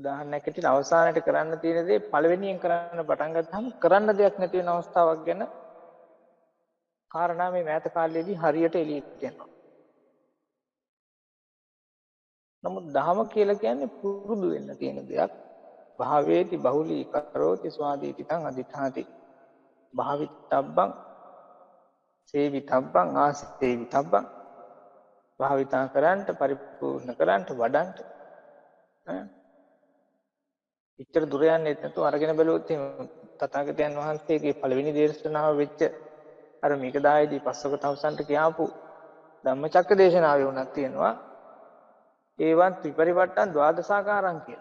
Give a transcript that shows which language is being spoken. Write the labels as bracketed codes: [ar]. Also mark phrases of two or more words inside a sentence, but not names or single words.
[si] උදාහරණයක් ඇටියට අවසානයේ කරන්න තියෙන දේ පළවෙනියෙන් කරන්න පටන් ගත්තාම කරන්න දෙයක් නැති වෙන අවස්ථාවක් ගැන කාරණා මේ මෑත කාලයේදී හරියට එළියට එනවා. නමුත් ධහම කියලා කියන්නේ පුරුදු වෙන්න තියෙන දෙයක්. [pi] භාවේති බහුලී කරෝති ස්වාදීති තං අදිඨාති. භාවිතබ්බං සේවිතබ්බං ආසේවිතබ්බං [si] භාවිතා කරන්ට පරිපූර්ණ කරන්ට වඩන්ට ඉච්ඡර දුර යන්නේ නැතුව අරගෙන බැලුවොත් තථාගතයන් වහන්සේගේ පළවෙනි දේශනාව වෙච්ච අර මේකදායේදී පස්වක තවුසන්ට කියාපු ධම්මචක්ක දේශනාවේ උනක් තියෙනවා ඒවන් [pi] ත්‍රිපරිවට්ටන් ද්වාදසාකාරං [si] කියලා.